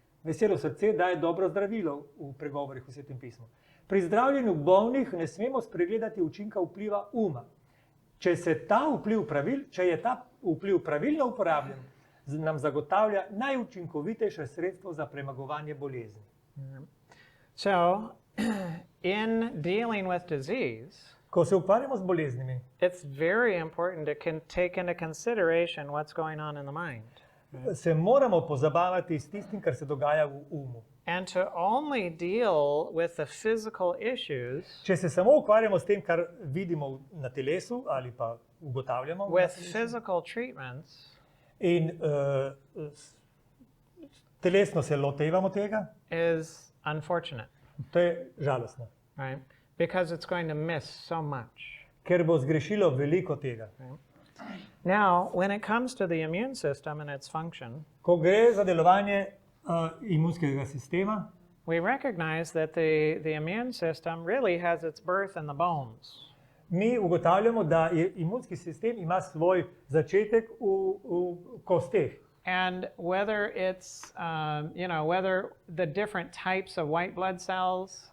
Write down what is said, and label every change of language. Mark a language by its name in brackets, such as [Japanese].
[Slovenian] Veselo srce daje dobro zdravilo v pregovorih v Svetem pismu. Pri zdravljenju bolnih ne smemo spregledati učinka vpliva uma. Če je ta vpliv pravilno uporabljen, nam zagotavlja najučinkovitejše sredstvo za premagovanje bolezni. [English] So, in dealing with disease, [Slovenian] Ko se ukvarjamo z boleznimi, [English] it's very important to take into consideration what's going on in the mind. [Slovenian] se moramo pozabavati s tistim, kar se dogaja v umu. [English] And to only deal with the physical issues [Slovenian] Če se samo ukvarjamo s tem, kar vidimo na telesu ali pa ugotavljamo na [English] with [Slovenian] telesu, [English] physical treatments [Slovenian] in telesno se lotevamo tega, [English] is unfortunate, [Slovenian] to je žalostno, [English] right? Because it's going to miss so much. [Slovenian] ker bo zgrešilo veliko tega. [English] Now, when it comes to the immune system and its function, [Slovenian] Ko gre za delovanje imunskega sistema, [English] we recognize that the immune system really has its birth in the bones. [Slovenian] mi ugotavljamo, da imunski sistem ima svoj začetek v kosteh. [English] And whether it's, whether the different types of white blood cells,